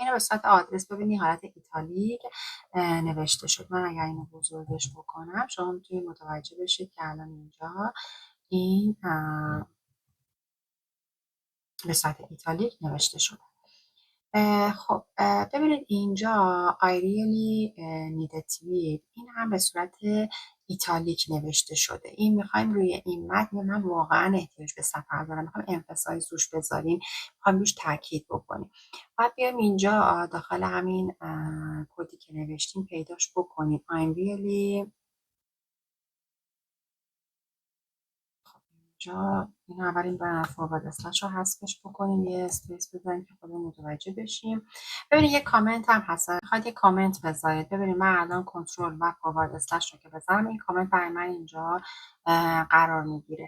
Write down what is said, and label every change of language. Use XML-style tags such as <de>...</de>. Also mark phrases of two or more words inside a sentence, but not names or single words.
<fa>اینو به صورت آدرس ببینید حالت ایتالیک نوشته شد. من اگر اینو بزرگش بکنم شما میتونید متوجه بشید که الان اینجا این به صورت ایتالیک نوشته شده. خب ببینید اینجا</fa> <en>I really need a tweet،</en> <fa>این هم به صورت ایتالیک نوشته شده. این میخوایم روی این متن، من واقعا احتیاج به سفر دارم، میخوایم امفاسایز روش بذاریم، میخوایم روش تاکید بکنیم. باید بیایم اینجا داخل همین کدی که نوشتیم پیداش بکنیم.</fa> <en>I'm really</en> <fa>اینجا این اولین</fa> <en>forward slash</en> <fa>رو حذفش بکنیم، یه اسپیس بزنیم که خودمون متوجه بشیم. ببینید یه کامنت هم هست، میخواد یه کامنت بذارید. ببینید من الان کنترل و</fa> <en>forward slash</en> <fa>رو که بزنم این کامنت برای من اینجا قرار میگیره.</fa>